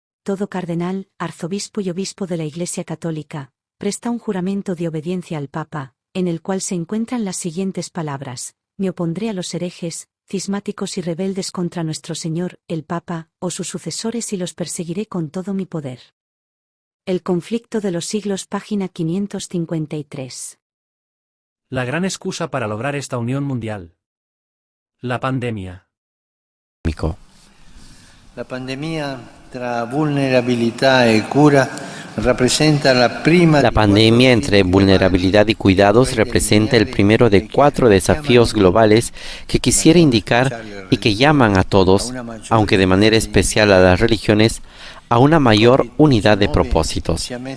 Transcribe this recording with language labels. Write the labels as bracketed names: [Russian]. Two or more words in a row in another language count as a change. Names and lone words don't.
[Spanish] todo cardenal, arzobispo y obispo de la Iglesia Católica, presta un juramento de obediencia al Papa, en el cual se encuentran las siguientes palabras: me opondré a los herejes, cismáticos y rebeldes contra nuestro Señor, el Papa, o sus sucesores, y los perseguiré con todo mi poder. El conflicto de los siglos, página 553. La gran excusa para lograr esta unión mundial. La pandemia. [Italian] La pandemia tra vulnerabilità e cura representa la prima. [Spanish] La pandemia entre vulnerabilidad y cuidados representa el primero de 4 desafíos globales que quisiera indicar y que llaman a todos, aunque de manera especial a las religiones, a una mayor unidad de propósitos.